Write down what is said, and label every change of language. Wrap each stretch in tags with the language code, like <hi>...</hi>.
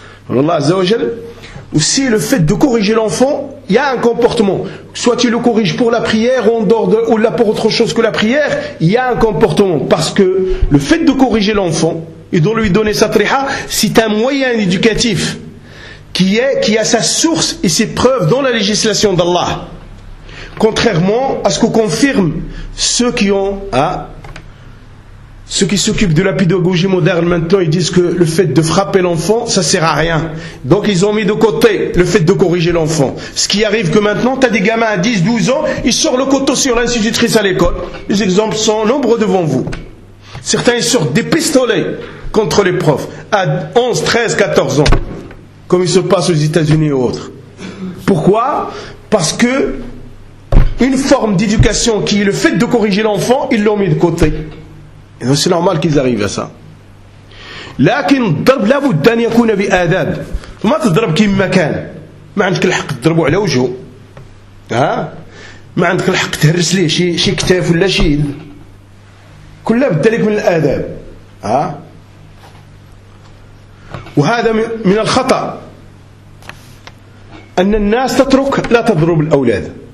<ar>والله عز وجل</ar> <fr>aussi le fait de corriger l'enfant il y a un comportement soit tu le corriges pour la prière ou en dehors de ou là pour autre chose que la prière il y a un comportement parce que le fait de corriger l'enfant et de lui donner sa triha c'est un moyen éducatif qui a sa source et ses preuves dans la législation d'Allah Contrairement à ce que confirment ceux qui ont, ceux qui s'occupent de la pédagogie moderne maintenant, ils disent que le fait de frapper l'enfant, ça sert à rien. Donc ils ont mis de côté le fait de corriger l'enfant. Ce qui arrive que maintenant, tu as des gamins à 10-12 ans, ils sortent le couteau sur l'institutrice à l'école. Les exemples sont nombreux devant vous. Certains sortent des pistolets contre les profs à 11, 13, 14 ans, comme il se passe aux États-Unis et autres. Pourquoi ? Parce que une forme d'éducation qui est le fait de corriger l'enfant, ils l'ont mis de côté. Et donc c'est normal qu'ils arrivent à ça.</fr> <ar>لكن الضرب لا بد ان يكون باداب. ما تضرب كيما كان. ما عندك الحق تضربو على وجهو. ها؟ ما عندك الحق تهرس ليه شي كتاف ولا شي يد. كلها بدلك من الاداب. ها؟ وهذا من الخطا ان الناس تترك لا تضرب الاولاد.</ar>